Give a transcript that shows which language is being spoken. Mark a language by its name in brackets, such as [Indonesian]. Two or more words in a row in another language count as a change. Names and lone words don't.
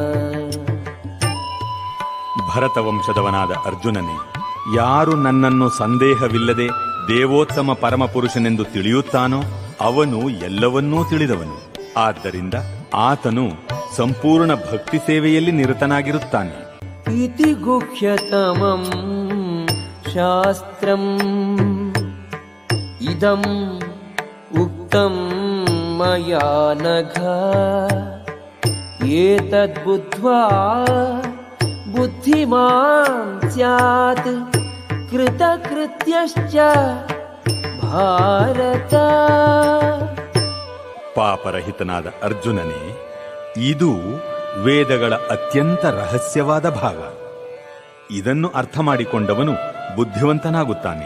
[Kannada] ಭರತವಂಶದವನಾದ ಅರ್ಜುನನೇ, ಯಾರು ನನ್ನನ್ನು ಸಂದೇಹವಿಲ್ಲದೆ ದೇವೋತ್ತಮ ಪರಮಪುರುಷನೆಂದು ತಿಳಿಯುತ್ತಾನೋ ಅವನು ಎಲ್ಲವನ್ನೂ ತಿಳಿದವನು. ಆದ್ದರಿಂದ ಆತನು ಸಂಪೂರ್ಣ ಭಕ್ತಿ ಸೇವೆಯಲ್ಲಿ ನಿರತನಾಗಿರುತ್ತಾನೆ. [Sanskrit] ಇತಿ ಗುಹ್ಯತಮಂ ಶಾಸ್ತ್ರಂ ಇದಂ ಉಕ್ತಂ ಮಯಾ ನಘ ಏತದ್ಬುದ್ಧ್ವಾ ಬುದ್ಧಿಮಾನ್ ಸ್ಯಾತ್ ಕೃತಕೃತ್ಯಶ್ಚ ಭಾರತ. [Kannada] ಪಾಪರಹಿತನಾದ ಅರ್ಜುನನೇ, ಇದು ವೇದಗಳ ಅತ್ಯಂತ ರಹಸ್ಯವಾದ ಭಾಗ. ಇದನ್ನು ಅರ್ಥ ಮಾಡಿಕೊಂಡವನು ಬುದ್ಧಿವಂತನಾಗುತ್ತಾನೆ.